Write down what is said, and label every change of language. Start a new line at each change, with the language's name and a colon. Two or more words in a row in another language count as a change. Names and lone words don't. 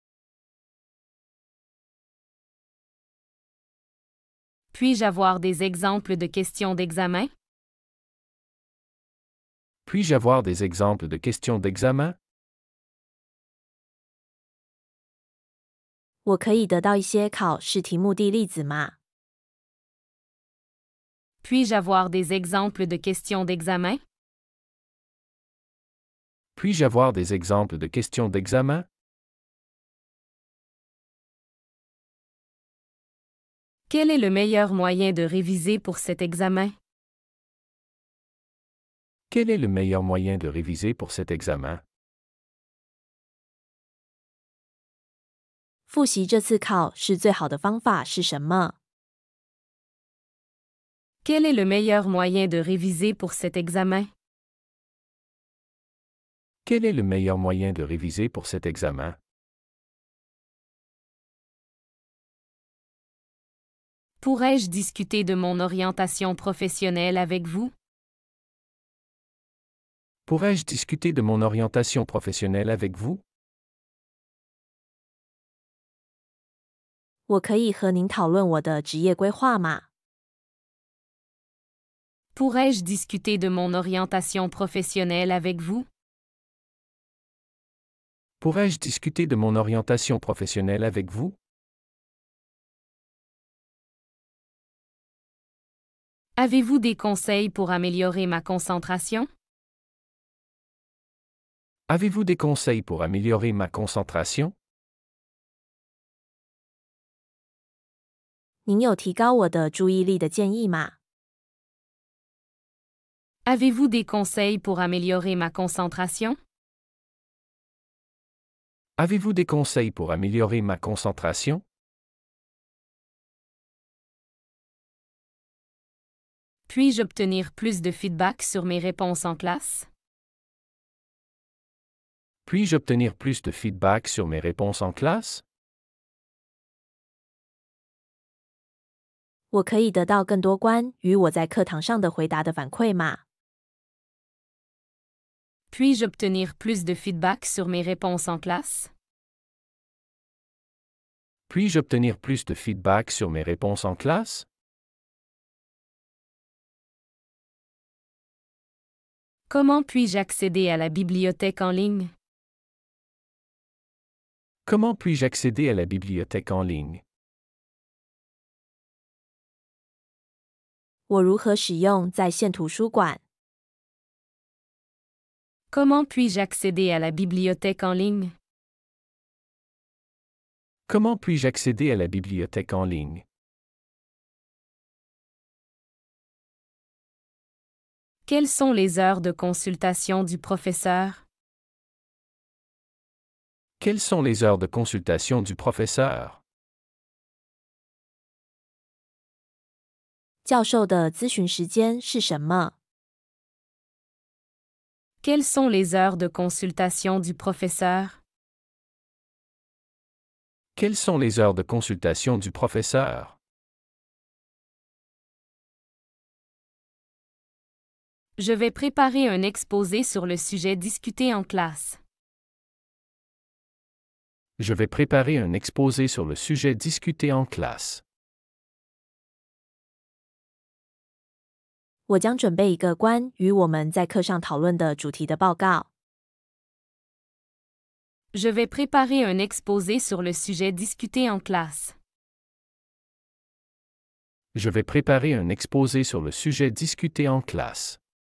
French: Puis-je avoir des exemples de questions d'examen? Puis-je avoir des exemples de questions d'examen?
Chinese: 我可以得到一些考试题目的例子吗？
French: Puis-je avoir des exemples de questions d'examen? Puis-je avoir des exemples de questions d'examen? Quel est le meilleur moyen de réviser pour cet examen? Quel est le meilleur moyen de réviser pour cet examen?
Chinese: 复习这次考试最好的方法是什么？
French: Quel est le meilleur moyen de réviser pour cet examen? Quel est le meilleur moyen de réviser pour cet examen? Pourrais-je discuter de mon orientation professionnelle avec vous? Pourrais-je discuter de mon orientation professionnelle avec vous?
Chinese: 我可以和您讨论我的职业规划吗？
French: Pourrais-je discuter de mon orientation professionnelle avec vous? Pourrais-je discuter de mon orientation professionnelle avec vous? Avez-vous des conseils pour améliorer ma concentration? Avez-vous des conseils pour améliorer ma concentration?
Chinese: 您有提高我的注意力的建议吗？
French: Avez-vous des conseils pour améliorer ma concentration? Avez-vous des conseils pour améliorer ma concentration? Puis-je obtenir plus de feedback sur mes réponses en classe? Puis-je obtenir plus de feedback sur mes réponses en classe?
Chinese: 我可以得到更多关于我在课堂上的回答的反馈吗？
French: Puis-je obtenir plus de feedback sur mes réponses en classe? Puis-je obtenir plus de feedback sur mes réponses en classe? Comment puis-je accéder à la bibliothèque en ligne? Comment puis-je accéder à la bibliothèque en ligne?
Chinese: 我如何使用在线图书馆？
French: Comment puis-je accéder à la bibliothèque en ligne? Comment puis-je accéder à la bibliothèque en ligne? Quelles sont les heures de consultation du professeur? Quelles sont les heures de consultation du professeur?
Chinese: 教授的咨询时间是什么？
French: Quelles sont les heures de consultation du professeur? Quelles sont les heures de consultation du professeur? Je vais préparer un exposé sur le sujet discuté en classe. Je vais préparer un exposé sur le sujet discuté en classe.
Chinese: 我将准备一个关于我们在课上讨论的主题的报告。
French: Je vais préparer un exposé sur le sujet discuté en classe. Je vais préparer un exposé sur le sujet discuté en classe.